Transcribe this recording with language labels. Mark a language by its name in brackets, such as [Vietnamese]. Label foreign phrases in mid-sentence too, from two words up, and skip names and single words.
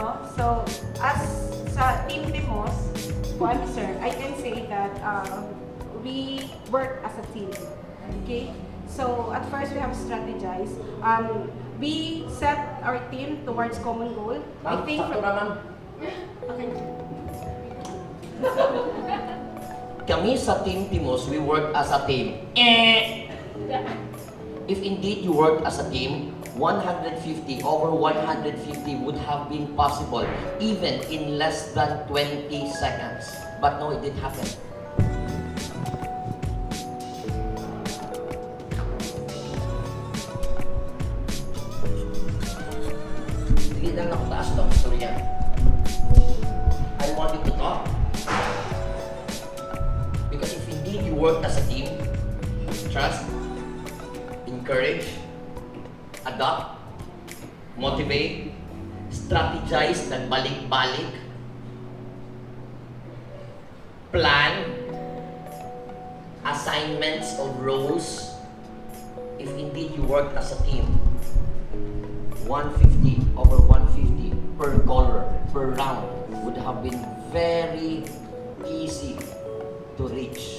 [English] So, as sa Team Timos, sir, I can say that we work as a team. Okay? So, at first we have strategized. We set our team towards common goal. I think okay. [Hiligaynon] Kami sa Team Timos, [English] we work as a team. If indeed you worked as a team, 150 over 150 would have been possible even in less than 20 seconds. But no, it didn't happen. [Filipino] Hindi lang nakataas ng istorya. [English] I want you to talk. Because if indeed you worked as a team, trust, encourage, adopt, motivate, strategize, nagbalik-balik, plan, assignments of roles. If indeed you work as a team, 150 over 150 per color, per round would have been very easy to reach.